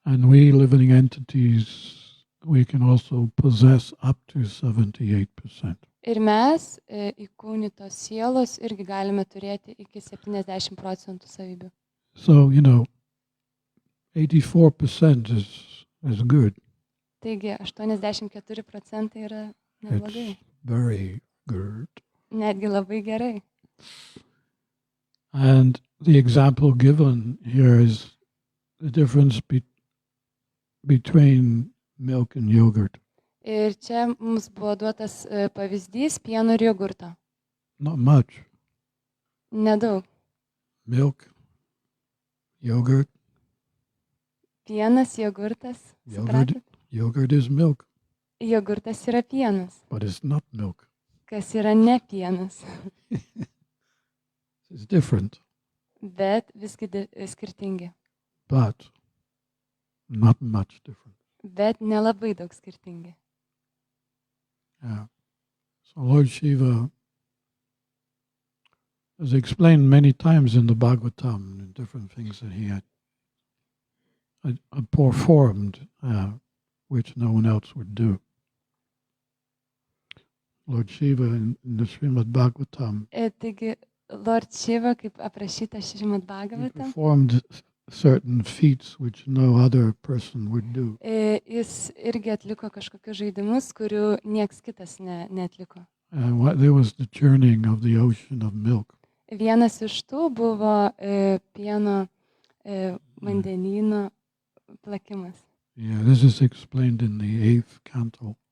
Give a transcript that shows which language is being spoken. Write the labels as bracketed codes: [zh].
[en] And we living entities, we can also possess up to 78%. [lt] Ir mes, įkūnytos sielos, irgi galime turėti iki 70% savybių. [en] So, 84% is good. [lt] Taigi 84% yra neblogai. [en] It's very good. [lt] Netgi labai gerai. [en] And the example given here is the difference between milk and yogurt. [lt] Ir čia mums buvo duotas pavyzdys pieno ir jogurto. [en] Not much. [lt] Nedaug. [en] Milk, yogurt. [lt] Pienas, jogurtas. Supratot? [en] Yogurt is milk, [lt] Jogurtas yra pienas. [en] but it's not milk. [lt] Kas yra ne pienas. [en] It's different, [lt] Bet visgi skirtingi. [en] but not much different. [lt] Bet nelabai daug skirtingi. [en] Yeah. So Lord Shiva is explained many times in the Bhagavatam, in different things that he had performed, which no one else would do. Lord Shiva in the Srimad Bhagavatam, [lt] Taigi, Lord Shiva, kaip aprašyta Šrimad [en] he Bhagavatam, performed certain feats which no other person would do. [lt] jis irgi atliko kažkokius žaidimus, kurių nieks kitas neatliko. [en] There was the churning of the ocean of milk. [lt] Vienas iš tų buvo pieno vandenyno plakimas. [en] Yeah, this is explained in the 8th canto.